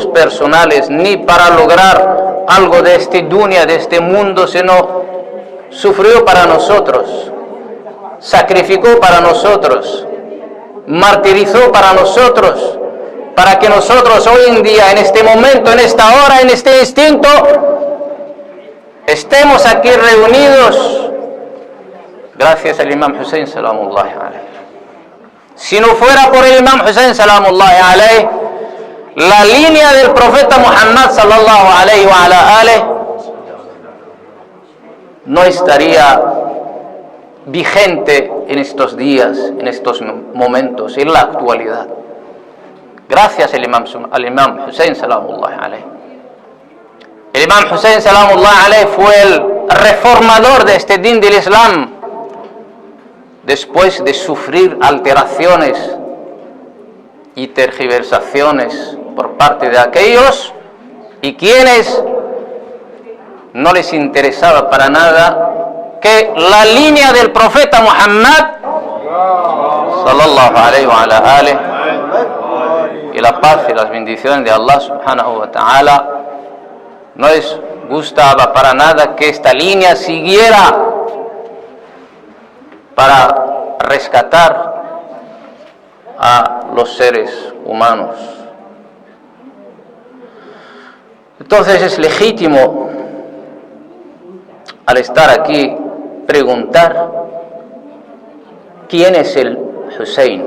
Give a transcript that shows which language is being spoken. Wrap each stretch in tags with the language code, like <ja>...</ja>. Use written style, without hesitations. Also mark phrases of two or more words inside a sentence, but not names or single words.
<es>personales, ni para lograr algo de este dunya, de este mundo, sino sufrió para nosotros, sacrificó para nosotros, martirizó para nosotros, para que nosotros hoy en día, en este momento, en esta hora, en este instinto, estemos aquí reunidos gracias al Imam Hussein</es> <ar>سلام الله عليه.</ar> <es>Si no fuera por el Imam Hussein</es> <ar>سلام الله عليه,</ar> <es>la línea del profeta Muhammad</es> <ar>صلى الله عليه وعلى عليه</ar> <es>no estaría vigente en estos días, en estos momentos, en la actualidad. Gracias al Imam Hussein</es> <ar>سلام الله عليه.</ar> <es>El Imam Hussein</es> <ar>سلام الله عليه</ar> <es>fue el reformador de este din del Islam, después de sufrir alteraciones y tergiversaciones por parte de aquellos y quienes no les interesaba para nada que la línea del profeta Muhammad</es> <ar>صلى الله عليه وعلى آله</ar> <es>y la paz y las bendiciones de Allah</es> <ar>سبحانه وتعالى</ar> <es>no les gustaba para nada que esta línea siguiera para rescatar a los seres humanos. Entonces es legítimo, al estar aquí, preguntar ¿quién es el Hussein?</es>